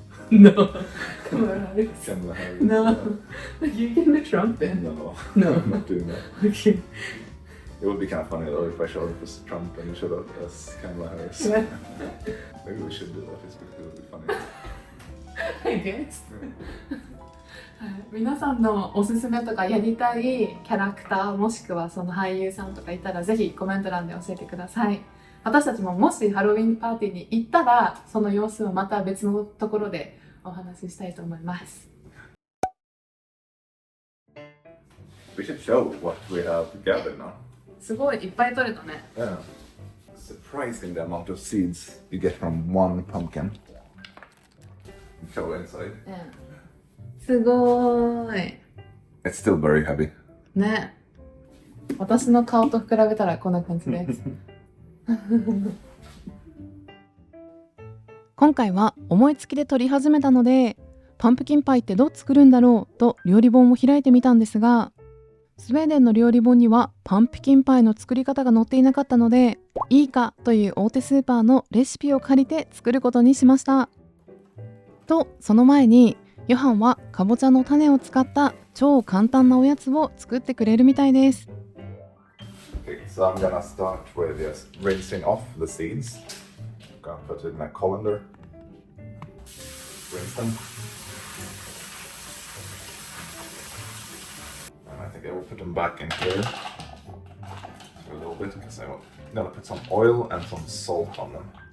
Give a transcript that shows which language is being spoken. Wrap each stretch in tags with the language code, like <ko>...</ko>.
<en>No. Kamala Harris. Kamala Harris. No. You can do Trump in. No, No. I'm not doing that. Okay. It would be kind of funny though if I showed up as Trump and you showed up as Kamala Harris. Yeah. Maybe we should do that just because it would be funny. I guess.</en> <ja>はい、皆さんのおすすめとかやりたいキャラクターもしくはその俳優さんとかいたらぜひコメント欄で教えてください。私たちももしハロウィンパーティーに行ったらその様子をまた別のところでお話ししたいと思います。</ja> <en>We should show what we have gathered now.</en> <ja>すごいいっぱい取れたね。</ja> <en>Yeah. Surprising the amount of seeds you get from one pumpkin. Show inside.</en> <ja>すごーい。</ja> <en>It's still very heavy.</en> <ja>ね。私の顔と比べたらこんな感じです。今回は思いつきで撮り始めたので、パンプキンパイってどう作るんだろうと料理本を開いてみたんですが、スウェーデンの料理本にはパンプキンパイの作り方が載っていなかったので、イーカという大手スーパーのレシピを借りて作ることにしました。と、その前にヨハンはかぼちゃの種を使った超簡単なおやつを作ってくれるみたいです。</ja> <en>Okay, so I'm gonna start with just rinsing off the seeds. I'm gonna put it in a colander. Rinse them. And I think I will put them back in here for a little bit because I'm gonna put some oil and some salt on them.</en>